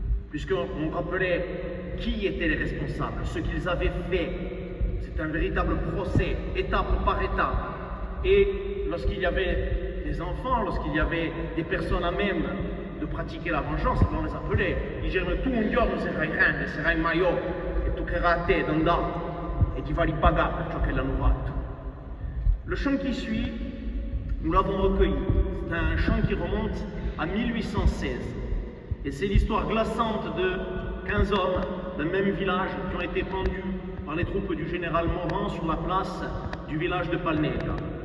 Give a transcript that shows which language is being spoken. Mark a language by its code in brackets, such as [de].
[fr] Puisqu'on rappelait qui étaient les responsables, ce qu'ils avaient fait. C'est un véritable procès, étape par étape. Et lorsqu'il y avait des enfants, lorsqu'il y avait des personnes à même de pratiquer la vengeance, on les appelait. Ils disaient, [it] tu un giorno sarai grande, sarai maior, e toccherà a te d'andare, e ti farai pagare per ciò che l'hanno fatto. [fr] Le chant qui suit, nous l'avons recueilli. C'est un chant qui remonte à 1816. Et c'est l'histoire glaçante de 15 hommes d'un même village qui ont été pendus par les troupes du général Morand sur la place du village de Palnega.